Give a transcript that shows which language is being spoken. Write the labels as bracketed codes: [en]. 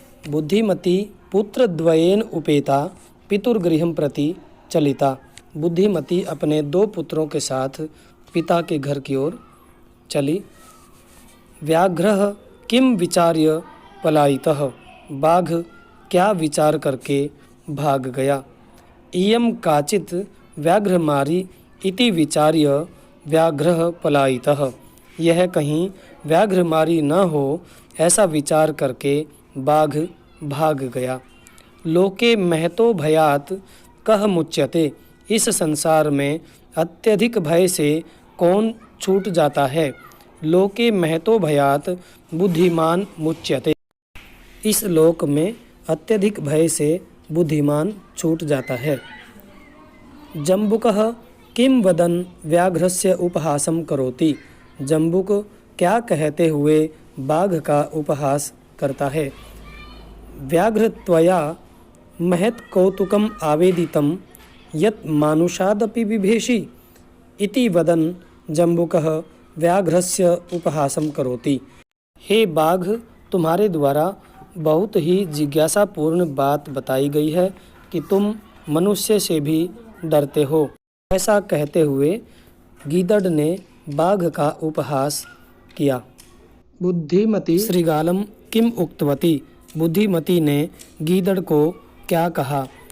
[sa] बुद्धिमती पुत्रद्वयेन उपेता पितुर्गृहं प्रति चलिता। [hi] बुद्धिमती अपने दो पुत्रों के साथ पिता के घर की ओर चली। [sa] व्याघ्रः किम विचार्य पलायितः। [hi] बाघ क्या विचार करके भाग गया? [sa] इयं काचित् व्याघ्रमारी इति विचार्य व्याघ्रः पलायितः। [hi] यह कहीं व्याघ्रमारी न हो ऐसा विचार करके बाघ भाग गया। [sa] लोके महतो भयात् कः मुच्यते। [hi] इस संसार में अत्यधिक भय से कौन छूट जाता है? [sa] लोके महतो भयात् बुद्धिमान मुच्यते। [hi] इस लोक में अत्यधिक भय से बुद्धिमान छूट जाता है। [sa] जम्बुकः किं वदन् व्याघ्रस्य उपहासं करोति। [hi] जम्बुक क्या कहते हुए बाघ का उपहास करता है? [sa] व्याघ्र त्वया महत् कौतुकम् आवेदितं यत् मानुषादपि बिभेषि इति वदन् जम्बुकः व्याघ्रस्य उपहासं करोति। [hi] हे बाघ, तुम्हारे द्वारा बहुत ही जिज्ञासापूर्ण बात बताई गई है कि तुम मनुष्य से भी डरते हो। ऐसा कहते हुए गीदड़ ने बाघ का उपहास किया। [sa] बुद्धिमती श्रृगालम किम उक्तवती। [hi] बुद्धिमती ने गीदड़ को क्या कहा?